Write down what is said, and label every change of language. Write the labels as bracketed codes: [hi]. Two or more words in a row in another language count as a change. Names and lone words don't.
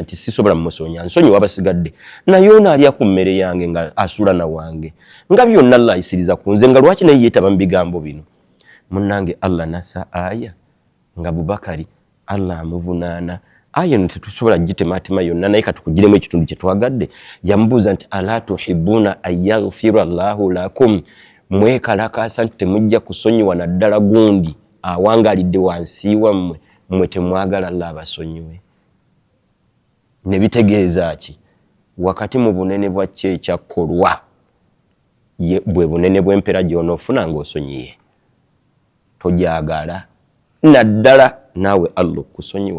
[lg] nti sisobola mmusonya nsonyi wabasigadde naye ono alya ku mmere yange nga asula na wange nga byonna Allah ayisiriza ku nze nga lwaki naye yeetaba mu bigambo bino munnange Allah nassa aya nga Bubakari Allah amuvunaana aya eno tetusobola gitemaatema yonna naye katukugiremu ekitundu kye twagadde yamubuuza nti [ar] ألا تحبون أن يغفر الله لكم [lg] mwekalakaasa nti temujja kusonyiwa naddala gundi awangalidde wansi wammwe mmwe temwagala Allah abasonyiwe ne bitegeeza ki wakati mu bunene bwa kye ekyakkolwa bwe bunene bw'empera gy'onoofuna ng'osonyiye tojagala naddala naawe Allah okusonyiwa.